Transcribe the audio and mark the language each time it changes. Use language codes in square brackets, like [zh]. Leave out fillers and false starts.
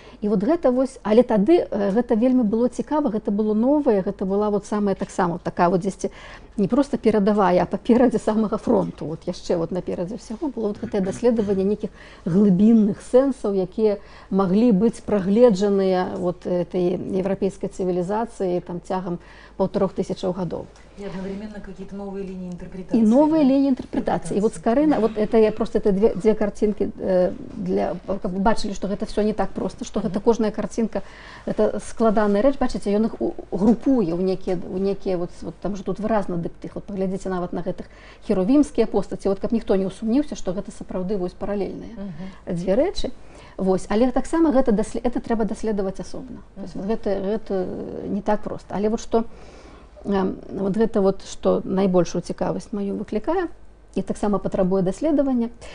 [be] І вот гэта але тады гэта вельмі было цікава, гэта было новае, гэта была самая таксама такая дзесьці не проста перадавая, а паперадзе самага фронту. Вот яшчэ наперадзе ўсяго было гэтае даследаванне нейкіх глыбінных сэнсаў, якія маглі быць прагледжаныя этой еўрапейскай цывілізацыі цягам 1500 гадоў. [ru] И одновременно какие-то новые линии интерпретации. И новые линии интерпретации. И вот Скарына, это я просто две картинки бачили, что это все не так просто, что это кожная картинка, это складаная рэч, бачите, [be] ён іх групуе ў некія там же тут выразна дыптых. Вот паглядзіце нават на гэтых херувімскія постаці, каб ніхто не усумніўся, што гэта сапраўды паралельныя дзве рэчы. Вось, але таксама гэта трэба даследаваць асобна. Гэта не так проста. Але што гэта што найбольшую цікавасць маю выклікае і таксама патрабуе даследавання.